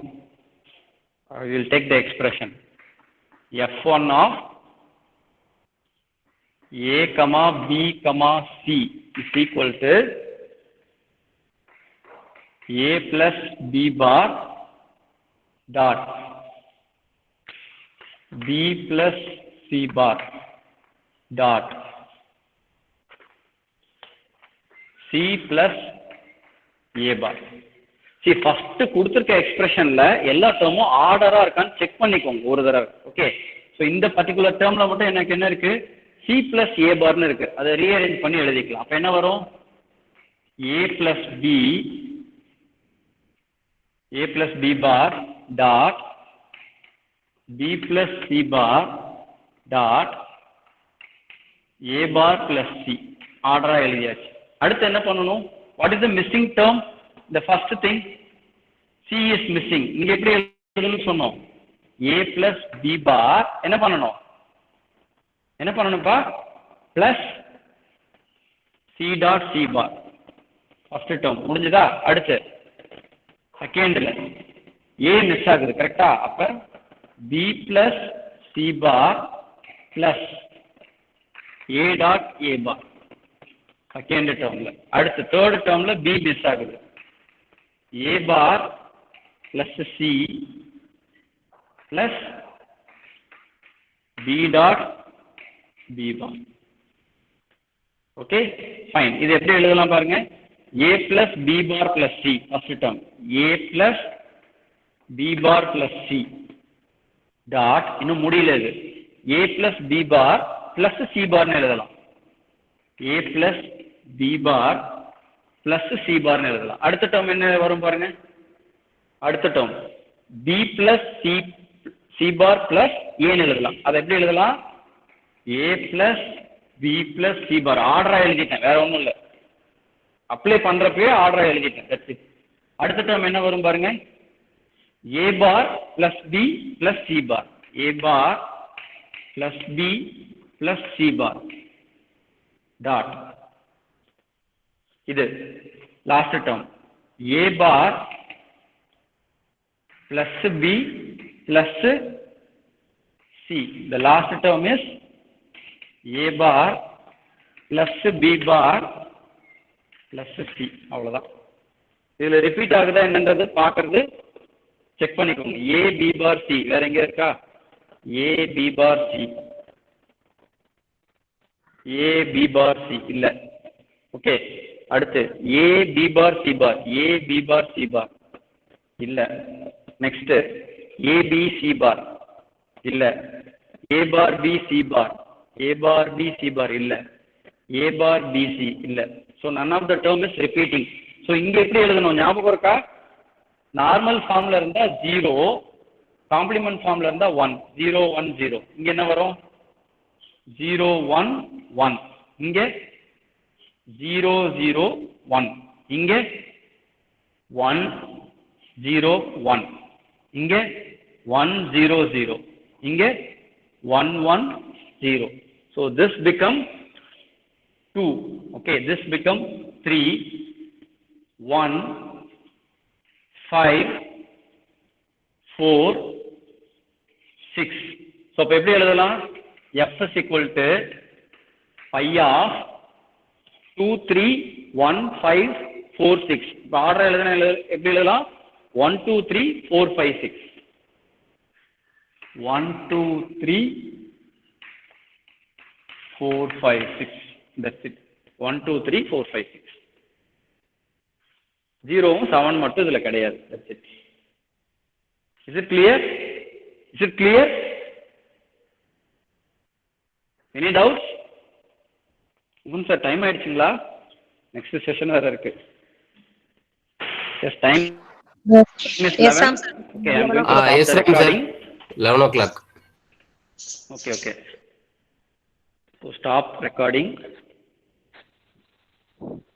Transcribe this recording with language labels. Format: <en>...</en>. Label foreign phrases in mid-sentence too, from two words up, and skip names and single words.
<en>We will take the expression F1 of A comma B comma C is equal to A plus B bar dot B plus C bar dot C plus A bar. See, first</en> <ta>கொடுத்திருக்க எக்ஸ்பிரஷன்ல எல்லா டேர்மும் ஆர்டரா இருக்கான்னு செக் பண்ணிக்கோங்க ஒரு தடவை. ஓகே, ஸோ இந்த</ta> <en>particular term</en> <ta>மட்டும் எனக்கு என்ன இருக்கு,</ta> <en>C plus A</en> <ta>பார்னு இருக்கு. அதை ரீஅரேஞ்ச் பண்ணி எழுதிக்கலாம். அப்ப என்ன வரும்,</ta> <en>A plus B bar dot B plus C bar dot A bar plus C.</en> <ta>ஆர்டரா எழுதியாச்சு. அடுத்து என்ன பண்ணணும்,</ta> <en>what is the missing term? The first thing, C is missing.</en> <ta>இங்க எப்படி எழுதணும்னு சொன்னோம்,</ta> <en>A plus B bar</en> <ta>என்ன பண்ணணும்ப்பா,</ta> <en>plus C dot C bar.</en> <ta>ஃபர்ஸ்ட் டேர்ம் முடிஞ்சதா? அடுத்து செகண்ட்ல A மிஸ் ஆகுது, கரெக்டா?</ta> <en>அப்ப B plus C bar plus A dot A bar second term.</en> <ta>அடுத்து</ta> <en>third term</en> <ta>B மிஸ் ஆகுது,</ta> <en>A bar plus C plus B dot B bar. okay fine.</en> <ta>இது எப்படி எழுதலாம் பாருங்க,</ta> <en>A plus B bar plus C first term, A plus B bar plus C டாட்,</en> <ta>இன்னும் முடியல இது,</ta> <en>A plus B bar plus C barனு எழுதலாம், A plus B bar plus C barனு எழுதலாம்.</en> <ta>அடுத்த டேர்ம் என்ன வரும் பாருங்க, அடுத்த டேர்ம்</ta> <en>B plus C bar plus A</en> <ta>ன்னு எழுதலாம். அதை எப்படி எழுதலாம்,</ta> <en>A plus B plus C bar.</en> <ta>ஆர்டரா எழுதிட்டேன், வேற ஒன்றும் இல்லை, அப்ளை பண்றப்பயே ஆர்டரா எழுதிட்டேன். அடுத்த டேர்ம் என்ன வரும் பாருங்க,</ta> <en>A bar plus B plus C bar, A bar plus B plus C bar டாட்.</en> <ta>இது லாஸ்ட் டேர்ம்,</ta> <en>A bar plus B plus C. The last term is A bar plus B bar plus C. அவ்வளவுதான்.</en> <ta>இதுல ரிப்பீட் ஆகுதா என்னன்றது பாக்குறது செக் பண்ணிக்கோங்க.</ta> <en>A B bar C</en> <ta>வேற எங்க இருக்கா,</ta> <en>A B bar C, A B bar C இல்ல. ஓகே, அடுத்து A B bar C bar, A B bar C bar இல்ல. நெக்ஸ்ட் A B C bar இல்ல, A bar B C bar, A bar B C bar இல்ல, A bar B C இல்ல. So none of the term is repeating.</en> <ta>So இங்க எப்படி எழுதணும் ஞாபகம் இருக்கா,</ta> <en>normal form</en> <ta>இருந்தா 0,</ta> <en>complement form</en> <ta>இருந்தா 1, 0 1 0. இங்க என்ன வரும், 0 1 1, இங்க 0 0 1, இங்க 1 0 1, இங்க 1 0 0, இங்க 1 1 0.</ta> <en>So this become 2. Okay, this become 3 1 5 4 6.</en> <ta>So அப்ப எப்படி எழுதலாம்,</ta> <en>F is equal to pi of 2 3 1 5 4 6.</en> <ta>இப்ப ஆர்டர் எழுதுனா எப்படி எழுதலாம், 1 2 3 4 5 6, 1 2 3 4 5 6.</ta> <en>That's it. 1 2 3 4 5 6. 0 7</en> <ta>மட்டும் இதுல கிடையாது.</ta> <en>That's it. Is it clear? Is it clear? Any doubts?</en> <ta>சார் டைம் ஆயிடுச்சுங்களா,</ta> <en>next session</en> <ta>வேற இருக்கு.</ta> <en>Yes, time is 11. Okay, I'm going to stop the recording. 11 o'clock. Okay. So stop recording.</en>